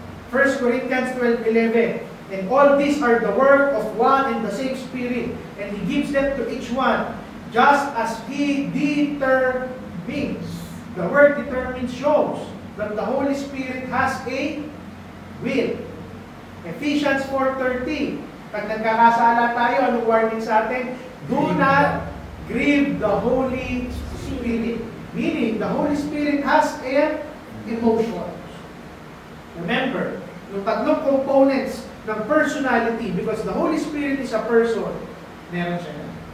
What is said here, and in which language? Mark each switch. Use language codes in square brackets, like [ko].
[en] 1 Corinthians 12:11. And all these are the work of one and the same Spirit, and He gives them to each one, just as He determines. The word determine shows that the Holy Spirit has a will. Ephesians 4:13. [tl] Pag nagkakasala tayo, anong warning sa atin? [en] Do not grieve the Holy Spirit. Meaning, the Holy Spirit has an emotion. Remember, [tl] yung tatlong components ng personality, [en] because the Holy Spirit is a person, [tl] meron siya na.